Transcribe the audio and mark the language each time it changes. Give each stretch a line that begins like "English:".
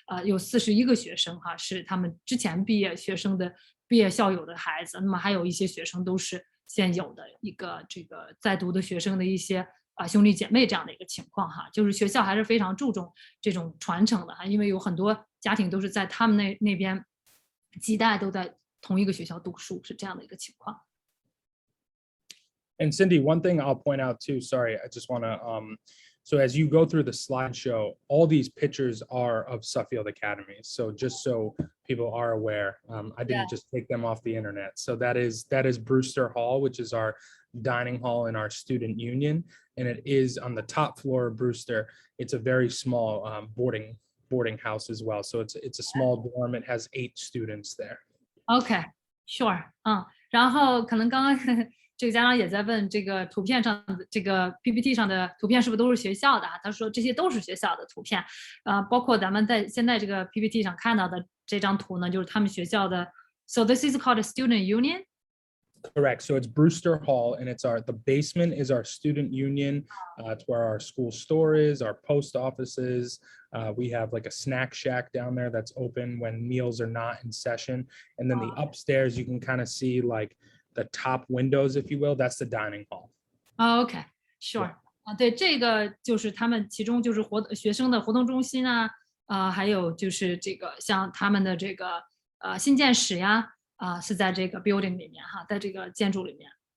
Chinese: 有41个学生哈是他们之前毕业校友的孩子，那么还有一些学生都是现有的一个这个在读的学生的一些兄弟姐妹这样的一个情况哈，就是学校还是非常注重这种传承的哈，因为有很多家庭都是在他们那边几代都在同一个学校读书，是这样的一个情况。
English: And Cindy, one thing I'll point out too, sorry, I just want to, so as you go through the slideshow, all these pictures are of Suffield Academy. So just so people are aware, I didn't just take them off the internet. So that is Brewster Hall, which is our dining hall in our student union. And it is on the top floor of Brewster. It's a very small boarding house as well. So it's a small dorm. It has 8 students there. OK, sure.
Chinese: 然后可能刚刚这个家长也在问，这个图片上的这个 PPT 上的图片是不是都是学校的？他说这些都是学校的图片，包括咱们在现在这个 PPT 上看到的这张图呢，就是他们学校的。
English: So this is called a student union. Correct. So it's Brewster Hall, and the basement is our student union. It's where our school store is, our post offices. We have like a snack shack down there that's open when meals are not in session. And then the upstairs, you can kind of see like the top windows, if you will. That's the dining hall. OK, sure.
Chinese: 对，这个就是他们其中就是学生的活动中心啊，还有就是这个像他们的这个信件室呀。是在这个 building 里面哈，在这个建筑里面。